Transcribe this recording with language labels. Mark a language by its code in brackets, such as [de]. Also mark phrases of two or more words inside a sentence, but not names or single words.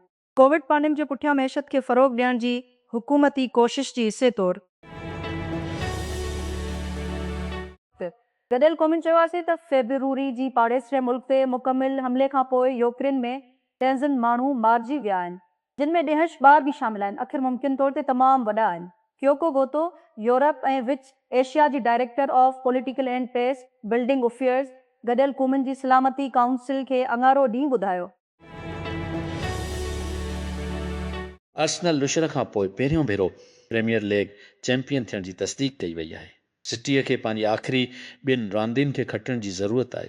[sd] कोविड पैंडेमिक जे पुठियां मैशत खे फ़रोग़ ॾियण जी हुकूमती कोशिश जी हिसे तौरु गॾियल क़ौमुनि चयो आहे त फेब्रुवरी जी पाड़ेसरे मुल्क ते मुकमिल हमले खां पोइ यूक्रेन में डज़न माण्हू मारिजी विया आहिनि जिन में ॾेहश ॿार बि शामिल आहिनि। आख़िर मुमकिन तौर ते तमामु वॾा आहिनि। क्योको गोतो यूरोप ऐं विच एशिया जी [en] director of political and peace building affairs [sd] गॾियल क़ौमुनि जी सलामती काउंसिल खे अंगारो ॾींहुं ॿुधायो। अर्सनल लुशर खां पोइ पहिरियों भेरो प्रीमियर लीग चैंपियन थियण जी तस्दीक कई वई आहे। सिटीअ खे पंहिंजी आख़िरी 2 रांदियुनि खे खटण जी ज़रूरत आहे।